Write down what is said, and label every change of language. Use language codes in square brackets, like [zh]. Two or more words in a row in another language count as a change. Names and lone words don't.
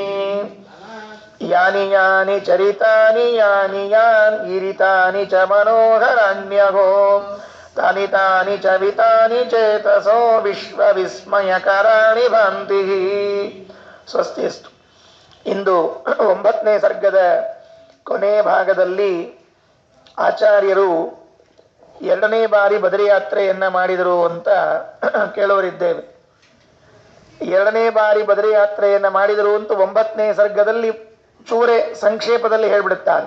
[sa] ಯಾನಿ ಯಾನಿ ಚರಿತಾನಿ ಯಾನಿ ಯಾನ್ ಇರಿತಾನಿ ಚ ಮನೋಹರಾಣ್ಯಗೋ ತಾನಿ ತಾನಿ ಚ ವಿತಾನಿ ಚೇತಸೋ ವಿಶ್ವವಿಸ್ಮಯಕರಾಣಿ ಭಾಂತಿ. ಸ್ವಸ್ತಿಸ್ತು. [kn] ಇಂದು 9ನೇ ಸರ್ಗದ ಕೊನೆ ಭಾಗದಲ್ಲಿ ಆಚಾರ್ಯರು 2ನೇ ಬಾರಿ ಬದರಿಯಾತ್ರೆಯನ್ನ ಮಾಡಿದರು ಅಂತ ಕೇಳೋರಿದ್ದೇವೆ. 2ನೇ ಬಾರಿ ಬದರಿಯಾತ್ರೆಯನ್ನ ಮಾಡಿದರು ಅಂತ 9ನೇ ಸರ್ಗದಲ್ಲಿ ಚೂರೆ ಸಂಕ್ಷೇಪದಲ್ಲಿ ಹೇಳ್ಬಿಡುತ್ತಾರೆ.